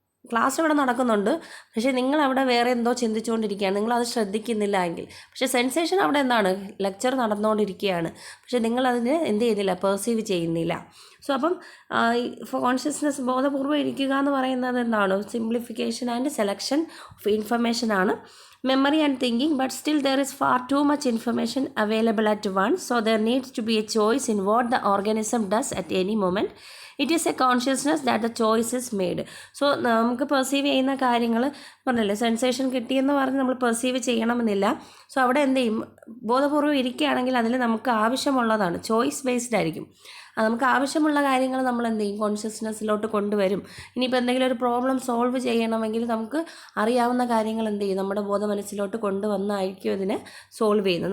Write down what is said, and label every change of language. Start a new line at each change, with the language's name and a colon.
Malayalam: Class ഇവിടെ നടക്കുന്നുണ്ട്, പക്ഷേ നിങ്ങളവിടെ വേറെ എന്തോ ചിന്തിച്ചുകൊണ്ടിരിക്കുകയാണ്, നിങ്ങളത് ശ്രദ്ധിക്കുന്നില്ല എങ്കിൽ. പക്ഷേ സെൻസേഷൻ അവിടെ എന്താണ്, ലെക്ചർ നടന്നുകൊണ്ടിരിക്കുകയാണ്, പക്ഷേ നിങ്ങളതിന് എന്ത് ചെയ്യുന്നില്ല, പെർസീവ് ചെയ്യുന്നില്ല. സോ അപ്പം കോൺഷ്യസ്നസ് ബോധപൂർവ്വം ഇരിക്കുക എന്ന് പറയുന്നത് എന്താണ്,
English: simplification and selection of information
Malayalam: ആണ്.
English: Memory and thinking, but still there is far too much information available at once, so there needs to be a choice in what the organism does at any moment. It is a consciousness that the choice is made.
Malayalam: So നമുക്ക് perceive ചെയ്യുന്ന കാര്യങ്ങൾ പറഞ്ഞല്ലേ, sensation കിട്ടിയെന്ന് പറഞ്ഞ് നമ്മൾ perceive ചെയ്യണമെന്നില്ല. So അവിടെ എന്ത് ചെയ്യും, ബോധപൂർവ്വം ഇരിക്കുകയാണെങ്കിൽ അതിൽ നമുക്ക് ആവശ്യമുള്ളതാണ്, ചോയ്സ് ബേസ്ഡ് ആയിരിക്കും. അത് നമുക്ക് ആവശ്യമുള്ള കാര്യങ്ങൾ നമ്മൾ എന്ത് ചെയ്യും, കോൺഷ്യസ്നെസ്സിലോട്ട് കൊണ്ടുവരും. ഇനിയിപ്പോൾ എന്തെങ്കിലും ഒരു പ്രോബ്ലം സോൾവ് ചെയ്യണമെങ്കിൽ നമുക്ക് അറിയാവുന്ന കാര്യങ്ങൾ എന്ത് ചെയ്യും, നമ്മുടെ മനസ്സിലോട്ട് കൊണ്ടുവന്നായിരിക്കും ഇതിനെ സോൾവ് ചെയ്യുന്നത്.